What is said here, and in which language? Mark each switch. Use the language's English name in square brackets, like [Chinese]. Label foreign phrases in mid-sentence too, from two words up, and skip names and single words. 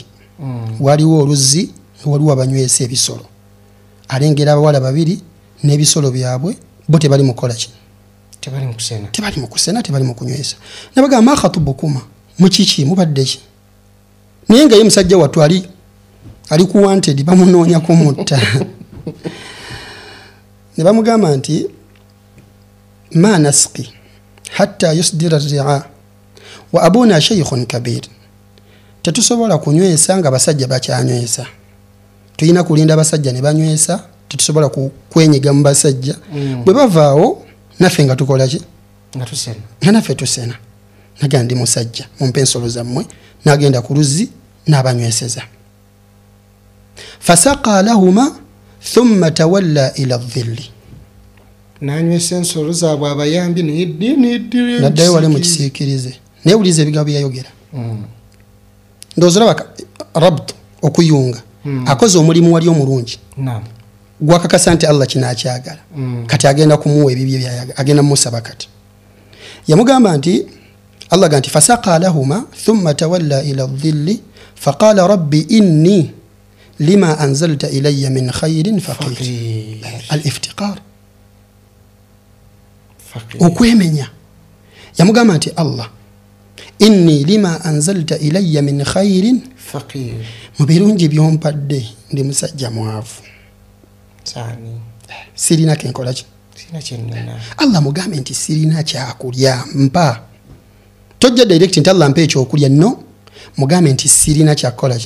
[Ganda] Waliwo oluzzi waliwo abanywesa ebisolo, alengera abawala babiri n'ebisolo byabwe, bo tebali mukola ki, tebali mu kusena, tebali mu kunywesa. Nabagamba makhatubukuma, mukiki mubadde ki? Naye nga ye musajja wattu ali ku wanted, bamunoonya kumutta. Ne bamugamba nti [Arabic] ما نسقي حتى يصدر الرعاء وأبونا شيخ كبير, [Ganda] tetusobola kunywesa nga basajja bakyanywesa, tulina kulinda basajja ne banywesa, tetusobola kwenyiga mu basajja. Bwe bavaawo naffe nga tukola ki, nga naffe tusena. Naga ndi musajja, mumpe ensolo zammwe, n'agenda ku luzzi n'abanyweseza. [Arabic] فسقى لهما ثم تولى إلى الظل, [Ganda] nanywesa ensolo zaabwe abayambi naddayo wali mu kisiikirize. Naye wuliza ebigambo byayogera, ndowooza olaba rabt, okuyunga. Akoze omulimu wali omulungi, gwakakasa nti Allah kinaakyagala, kati agenda kumuwa ebibye byayaga, agenda mumusaba. Kati yamugamba nti Allah ganti [Arabic] فسقى لهما ثم تولى إلى الظل فقال رب إني لما أنزلت إلي من خير فقير. [Ganda] Al-iftiqar, okwemenya. Yamugamba nti Allah [Arabic] إني لما أنزلت إلي من خير [Ganda] faqir, mu birungi byompadde ndi musajja mwavu, sirina kenkola ki. Allah mugambe nti sirina kyakulya mpa, tojja direct nti Allah mpa ekyokulya, no, mugambe nti sirina kyakola ki,